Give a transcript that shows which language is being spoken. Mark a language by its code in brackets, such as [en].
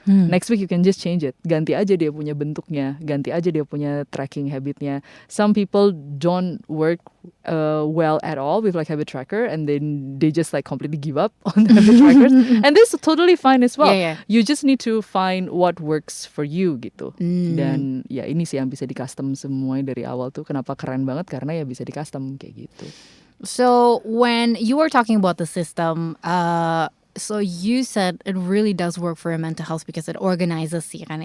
[en] Next week you can just change it. [id] Ganti aja dia punya bentuknya, ganti aja dia punya tracking habitnya. [en] Some people don't work well at all with like habit tracker, and then they just like completely give up on the habit trackers. And this is totally fine as well. You just need to find what works for you gitu. [id] Dan ya ini sih yang bisa di custom semuanya dari awal tuh. Kenapa keren banget, karena ya bisa di custom kayak gitu. [en] So when you were talking about the system, so you said it really does work for your mental health because it organizes sih kan.